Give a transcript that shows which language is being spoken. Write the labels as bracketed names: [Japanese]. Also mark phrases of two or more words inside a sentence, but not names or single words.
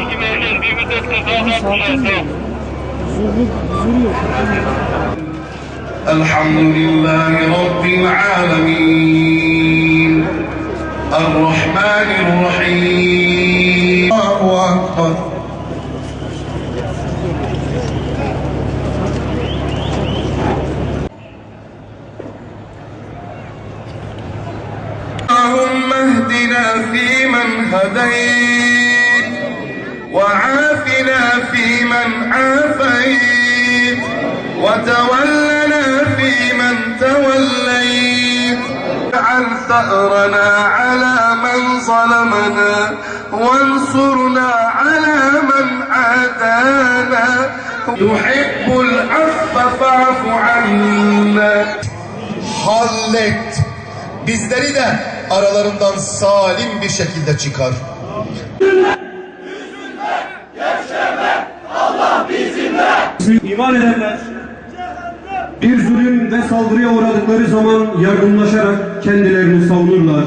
[Arabic] الحمد لله رب العالمين. Errahmanirrahim. الله أكبر. اللهم اهدنا فيمن هديت وعافنا فيمن عافيت وتولنا فيمن توليت اجعل ثأرنا على من ظلمنا وانصرنا على من عادانا تحب العفو فاعف عنا. [Turkish] Hallet. Bizleri de aralarından salim bir şekilde çıkar. İman edenler bir zulüm ve saldırıya uğradıkları zaman yardımlaşarak kendilerini savunurlar.